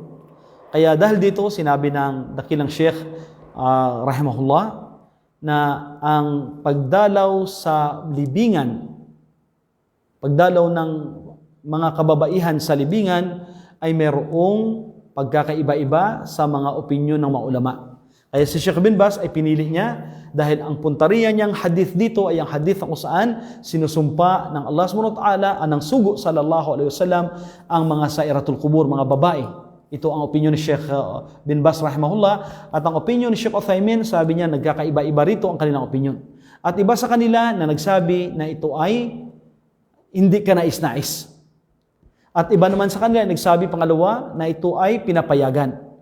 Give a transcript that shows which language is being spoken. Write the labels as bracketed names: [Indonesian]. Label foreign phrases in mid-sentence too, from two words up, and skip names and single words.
[Filipino] Kaya dahil dito sinabi ng dakilang Sheikh rahimahullah na ang pagdalaw sa libingan, pagdalaw ng mga kababaihan sa libingan ay mayroong pagkakaiba-iba sa mga opinyon ng mga ulama. Kaya si Sheikh bin Baz ay pinili niya dahil ang puntariya niyang hadith dito ay ang hadith kung saan sinusumpa ng [Arabic] الله سبحانه وتعالى [Filipino] ng sugo [Arabic] صلى الله عليه وسلم [Filipino] ang mga [Arabic] زائرات القبور, [Filipino] mga babae. Ito ang opinyon ni Sheikh bin Baz rahimahullah, at ang opinyon ni Sheikh Uthaymin, sabi niya nagkakaiba-iba rito ang kanilang opinyon. At iba sa kanila na nagsabi na ito ay hindi ka nais-nais. At iba naman sa kanila nagsabi pangalawa na ito ay pinapayagan.